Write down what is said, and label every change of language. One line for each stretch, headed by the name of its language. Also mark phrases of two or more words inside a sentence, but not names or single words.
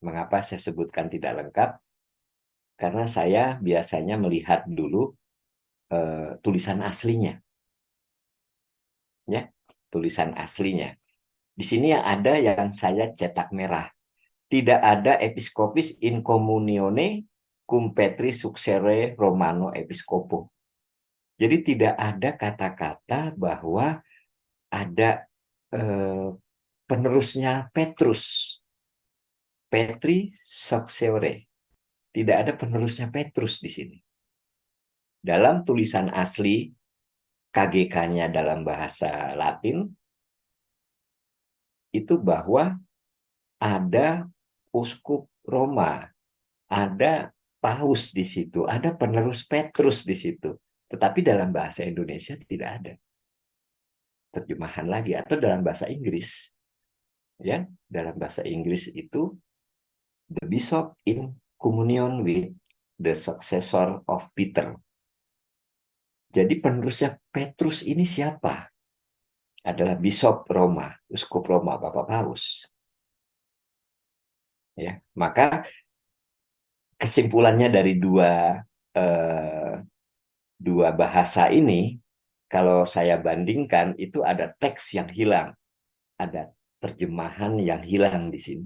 Indonesian: Mengapa saya sebutkan tidak lengkap? Karena saya biasanya melihat dulu tulisan aslinya, ya, tulisan aslinya. Di sini ada yang saya cetak merah. Tidak ada
Latin: episkopis in communione cum Petri succere Romano episcopo.
Indonesian: Jadi tidak ada kata-kata bahwa ada eh, penerusnya Petrus.
Latin: Petri successore.
Indonesian: Tidak ada penerusnya Petrus di sini. Dalam tulisan asli, KGK-nya dalam bahasa Latin, itu bahwa ada uskup Roma, ada paus di situ, ada penerus Petrus di situ. Tetapi dalam bahasa Indonesia tidak ada terjemahan lagi, atau dalam bahasa Inggris, ya, dalam bahasa Inggris itu
English: the bishop in communion with the successor of Peter.
Indonesian: Jadi penerusnya Petrus ini siapa? Adalah bishop Roma, uskup Roma, Bapak Paus. Ya, maka kesimpulannya dari eh, dua bahasa ini, kalau saya bandingkan, itu ada teks yang hilang, ada terjemahan yang hilang di sini.